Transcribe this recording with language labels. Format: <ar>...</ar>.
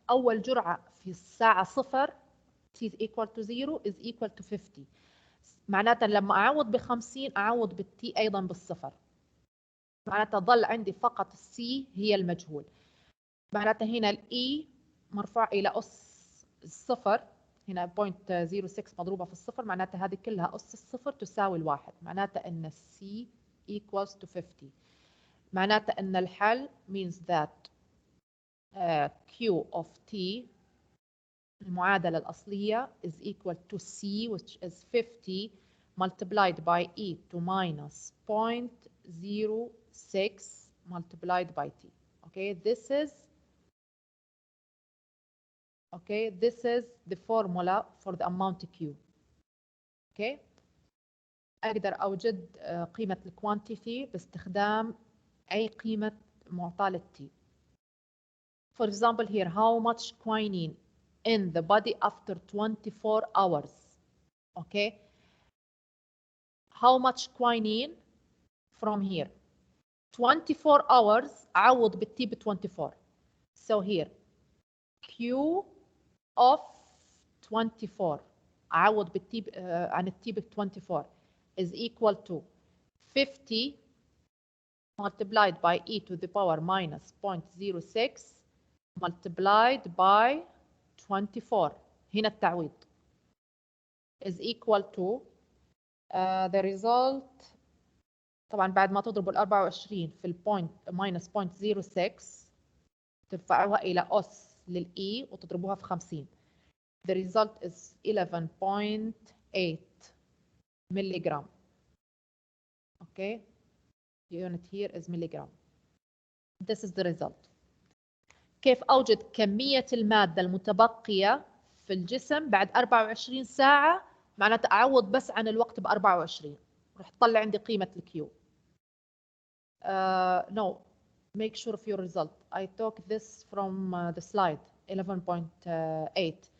<ar>أول جرعة في الساعة 0</ar> <en>t equal to 0 is equal to 50.</en> <ar>معناتها لما أعوض ب50 أعوض بالتي أيضا بالصفر. معناتها ظل عندي فقط السي هي المجهول. معناتها هنا الإي مرفوع إلى أس الصفر. هنا 0.06 مضروبة في الصفر. معناتها هذه كلها أس الصفر تساوي الواحد. معناتها أن السي</ar> <en>equals to 50.</en> <ar>معناتها أن الحل</ar> <en>means that Q of T</en> <ar>المعادلة الأصلية</ar> <en>is equal to C which is 50 multiplied by e to minus 0.06 multiplied by t. Okay, this is the formula for the amount Q.</en> <ar>Okay, أقدر أوجد قيمة الكوانتيتي باستخدام أي قيمة معطاة للT.</ar> <en>For example here, how much quinine in the body after 24 hours? Okay, how much quinine from here? 24 hours</en> <ar>أعوض بالT ب 24.</ar> <en>So here Q of 24</en> <ar>أعوض بالT عن الT ب 24</ar> <en>is equal to 50 multiplied by e to the power minus 0.06 multiplied by 24.</en> <ar>هنا التعويض</ar> <en>is equal to the result.</en> <ar>طبعا بعد ما تضربوا ال 24 في البوينت minus 0.06 ترفعوها إلى أس للإي وتضربوها في 50.</ar> <en>The result is 11.8 milligram. Okay, the unit here is milligram. This is the result.</en> <ar>كيف أوجد كمية المادة المتبقية في الجسم بعد 24 ساعة؟ معناته أعوض بس عن الوقت ب 24 راح تطلع عندي قيمة الكيو.</ar> <en>No, make sure of your result. I took this from the slide 11.8.</en>